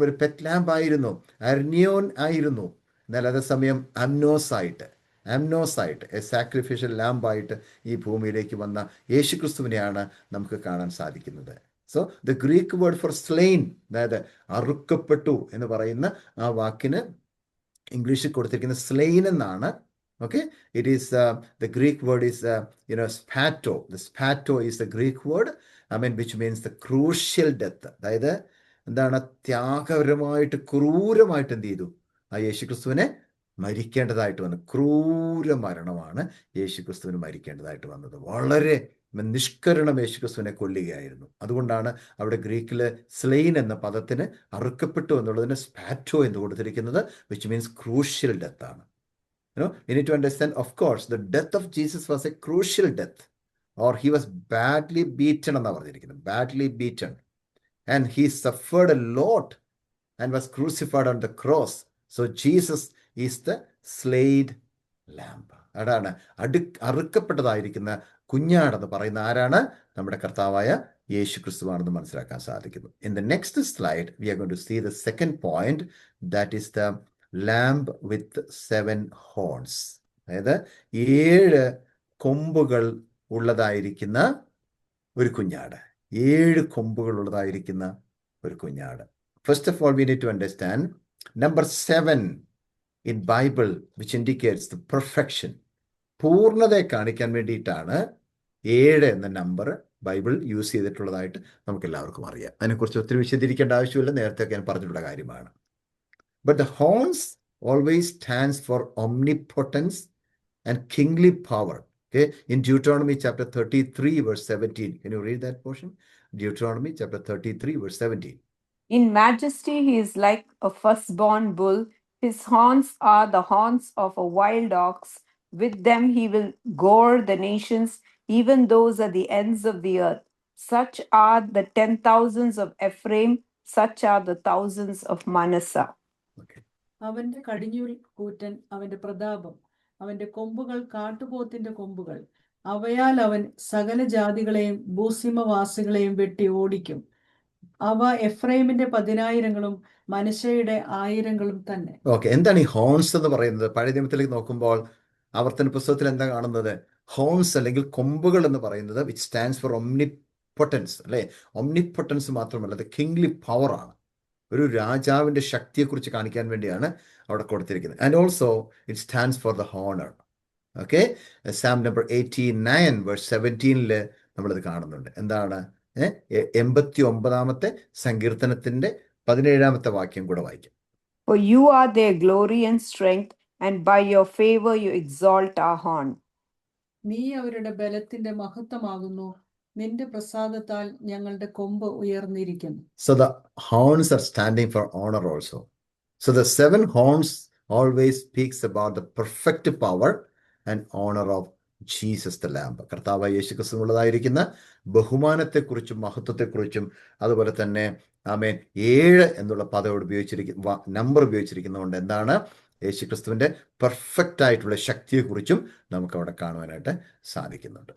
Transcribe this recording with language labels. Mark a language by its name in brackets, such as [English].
[Malayalam] ഒരു pet lamp ആയിരുന്നു, അർനിയോൻ ആയിരുന്നു. എന്നാൽ അതേസമയം അംനോസായിട്ട് എ സാക്രിഫിഷ്യൽ ലാമ്പായിട്ട് ഈ ഭൂമിയിലേക്ക് വന്ന യേശു ക്രിസ്തുവിനെയാണ് നമുക്ക് കാണാൻ സാധിക്കുന്നത്. [English] so the Greek word for slain, [Malayalam] അതായത് അറുക്കപ്പെട്ടു എന്ന് പറയുന്ന ആ വാക്കിന് ഇംഗ്ലീഷിൽ കൊടുത്തിരിക്കുന്ന സ്ലെയിൻ എന്നാണ്. [English] Okay, it is the Greek word is spato. The spato is the Greek word, which means the crucial death. [Malayalam] അതായത് എന്താണ്? ത്യാഗപരമായിട്ട് ക്രൂരമായിട്ട് എന്ത് ചെയ്തു? ആ യേശുക്രിസ്തുവിനെ മരിക്കേണ്ടതായിട്ട് വന്നു. ക്രൂര മരണമാണ് യേശുക്രിസ്തുവിന് മരിക്കേണ്ടതായിട്ട് വന്നത്. വളരെ നിഷ്കരണം യേശുക്രിസ്തുവിനെ കൊല്ലുകയായിരുന്നു. അതുകൊണ്ടാണ് അവിടെ ഗ്രീക്കില് സ്ലെയിൻ എന്ന പദത്തിന് അറുക്കപ്പെട്ടു എന്നുള്ളതിന് സ്പാറ്റോ എന്ന് കൊടുത്തിരിക്കുന്നത്, [English] which means crucial death [Malayalam] ആണ്. [English] You need to understand, of course, the death of Jesus was a crucial death, or he was badly beaten [Malayalam] എന്നാ പറഞ്ഞിരിക്കുന്നത്. [English] Badly beaten. And he suffered a lot and was crucified on the cross. So Jesus is the slain lamb. [Malayalam] അതാണ് അറുക്കപ്പെട്ടതായിരിക്കുന്ന കുഞ്ഞാടെന്ന് പറയുന്ന ആരാണ്? നമ്മുടെ കർത്താവായ യേശു ക്രിസ്തുവാണെന്ന് മനസ്സിലാക്കാൻ സാധിക്കുന്നു. [English] In the next slide, we are going to see the second point, that is the lamb with 7 horns. [Malayalam] അതായത് 7 കൊമ്പുകൾ ഉള്ളതായിരിക്കുന്ന ഒരു കുഞ്ഞാട്. 7 കൊമ്പുകൾ ഉള്ളതായിരിക്കുന്ന ഒരു കുഞ്ഞാട്. [English] First of all, we need to understand number 7 in Bible, which indicates the perfection. [Malayalam] പൂർണ്ണതയെ കാണിക്കാൻ വേണ്ടിയിട്ടാണ് 7 എന്ന നമ്പർ ബൈബിൾ യൂസ് ചെയ്തിട്ടുള്ളതായിട്ട് നമുക്ക് എല്ലാവർക്കും അറിയാം. അതിനെക്കുറിച്ച് ഒത്തിരി വിശദീകരിക്കേണ്ട ആവശ്യമില്ല, നേരത്തെ ഞാൻ പറഞ്ഞിട്ടുള്ള കാര്യമാണ്. [English] But the horns always stands for omnipotence and kingly power. Okay, in Deuteronomy chapter 33 verse 17. Can you read that portion? Deuteronomy chapter 33 verse 17. In majesty he is like a firstborn bull. His horns are the horns of a wild ox. With them he will gore the nations, even those at the ends of the earth. Such are the 10,000s of Ephraim, such are the thousands of Manasseh. Okay. [Malayalam] അവന്റെ കടിഞ്ഞൂൽ കൂറ്റൻ, അവന്റെ പ്രതാപം, അവന്റെ കൊമ്പുകൾ കാട്ടുപോത്തിന്റെ കൊമ്പുകൾ. അവയാൽ അവൻ സകല ജാതികളെയും ഭൂസീമവാസികളെയും വെട്ടി ഓടിക്കും. അവ എഫ്രൈമിന്റെ 10,000-ങ്ങളും മനശ്ശെയുടെ 1,000-ങ്ങളും തന്നെ. ഓക്കെ, എന്താണ് ഈ ഹോൺസ് എന്ന് പറയുന്നത്? പഴയ നിയമത്തിലേക്ക് നോക്കുമ്പോൾ ആവർത്തന പുസ്തകത്തിൽ എന്താ കാണുന്നത്? ഹോൺസ് അല്ലെങ്കിൽ കൊമ്പുകൾ എന്ന് പറയുന്നത് [English] which stands for omnipotence, [Malayalam] അല്ലെ? ഒംനിപൊട്ടൻസ് മാത്രമല്ല, അത് കിങ്ലി പവർ ആണ്. ഒരു രാജാവിന്റെ ശക്തിയെക്കുറിച്ച് കാണിക്കാൻ വേണ്ടിയാണ് അവിടെ കൊടുത്തിരിക്കുന്നത്. [English] And also it stands for the honour. Okay, psalm number 89 verse 17 [Malayalam] നമ്മളിത് കാണുന്നുണ്ട്. എന്താണ്? 89-ാമത്തെ സങ്കീർത്തനത്തിന്റെ 17-ാമത്തെ വാക്യം കൂടെ വായിക്കാം. [English] For you are their glory and strength, and by your favor you exalt our horn. [Malayalam] നീ അവരുടെ ബലത്തിന്റെ മഹത്വമാകുന്നു, നിന്റെ പ്രസാദത്താൽ ഞങ്ങളുടെ കൊമ്പ് ഉയർന്നിരിക്കുന്നു. [English] So the horns are standing for honor also. So the 7 horns always speaks about the perfect power and honor of Jesus the Lamb. [Malayalam] കർത്താവായ യേശു ക്രിസ്തുവിനുള്ളതായിരിക്കുന്ന ബഹുമാനത്തെക്കുറിച്ചും മഹത്വത്തെക്കുറിച്ചും അതുപോലെ തന്നെ ആമേൻ 7 എന്നുള്ള പദം ഉപയോഗിച്ചിരിക്കുന്ന നമ്പർ ഉപയോഗിച്ചിരിക്കുന്നതുകൊണ്ട് എന്താണ്? യേശു ക്രിസ്തുവിന്റെ പെർഫെക്റ്റ് ആയിട്ടുള്ള ശക്തിയെക്കുറിച്ചും നമുക്ക് അവിടെ കാണുവാനായിട്ട് സാധിക്കുന്നുണ്ട്.